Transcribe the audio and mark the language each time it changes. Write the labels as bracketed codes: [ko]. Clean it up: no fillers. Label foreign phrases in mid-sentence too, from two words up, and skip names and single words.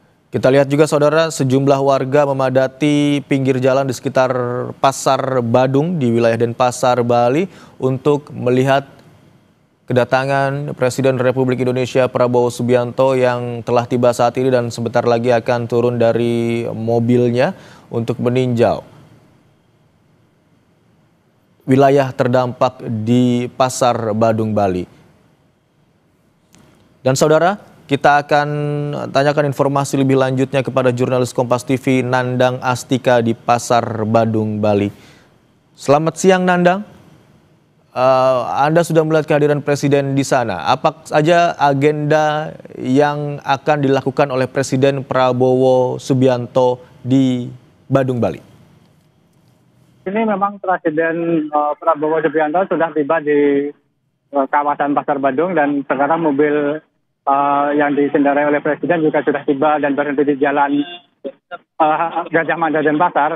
[id] Kita lihat juga saudara, sejumlah warga memadati pinggir jalan di sekitar Pasar Badung di wilayah Denpasar, Bali untuk melihat kedatangan Presiden Republik Indonesia Prabowo Subianto yang telah tiba saat ini dan sebentar lagi akan turun dari mobilnya untuk meninjau wilayah terdampak di Pasar Badung, Bali. Dan saudara, kita akan tanyakan informasi lebih lanjutnya kepada jurnalis Kompas TV Nandang Astika di Pasar Badung, Bali. Selamat siang Nandang. Anda sudah melihat kehadiran Presiden di sana. Apa saja agenda yang akan dilakukan oleh Presiden Prabowo Subianto di Badung, Bali? Ini memang Presiden Prabowo Subianto sudah tiba di kawasan Pasar Badung dan sekarang mobil yang dikendarai oleh Presiden juga sudah tiba dan berhenti di jalan Gajah Mada Denpasar.